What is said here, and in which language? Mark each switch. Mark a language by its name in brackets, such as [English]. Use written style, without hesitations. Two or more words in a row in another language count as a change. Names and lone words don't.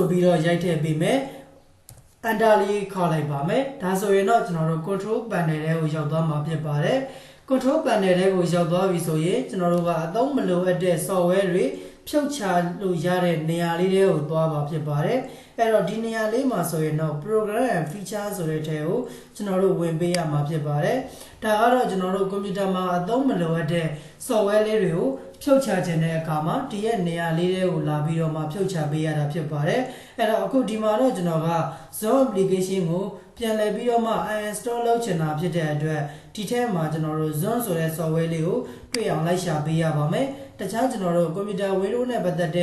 [Burmese] ပြီးတော့ရိုက်ထည့်ပေးမယ်အန်တာလေးခေါ်လိုက်ပါမယ်ဒါဆိုရင်တော့ကျွန်တော်တို့ [English] control panel [Burmese] တွေကိုရောက်သွားမှာဖြစ်ပါတယ် [English] control panel [Burmese] တွေကိုရောက်သွားပြီဆိုရင်ကျွန်တော်တို့ကအသုံးမလိုအပ်တဲ့ software တွေဖြုတ်ချလို့ရတဲ့နေရာလေးတွေကိုသွားပါဖြစ်ပါတယ်အဲ့တော့ဒီနေရာလေးမှာဆိုရင်တော့ [English] program and feature [Burmese] ဆိုတဲ့ထဲကို ကျွန်တော်တို့ဝင်ပေးရမှာဖြစ်ပါတယ်ဒါကတော့ကျွန်တော်တို့ကွန်ပျူတာမှာအသုံးမလိုအပ်တဲ့ software လေးတွေကိုဖြုတ်ချခြင်းတဲ့အခါမှာဒီရဲ့နေရာလေးတွေကိုလာပြီးတော့မှဖြုတ်ချပေးရတာဖြစ်ပါတယ်အဲ့တော့အခုဒီမှာတော့ကျွန်တော်က Zoom application ကိုပြန်လည်ပြီးတော့မှ uninstall လုပ်ချင်တာဖြစ်တဲ့အတွက်ဒီထဲမှာကျွန်တော်တို့ Zoom ဆိုတဲ့ software လေးကိုတွေ့အောင်လိုက်ရှာပေးရပါမယ်တခြားကျွန်တော်တို့ကွန်ပျူတာ Windows နဲ့ပတ်သက်တဲ့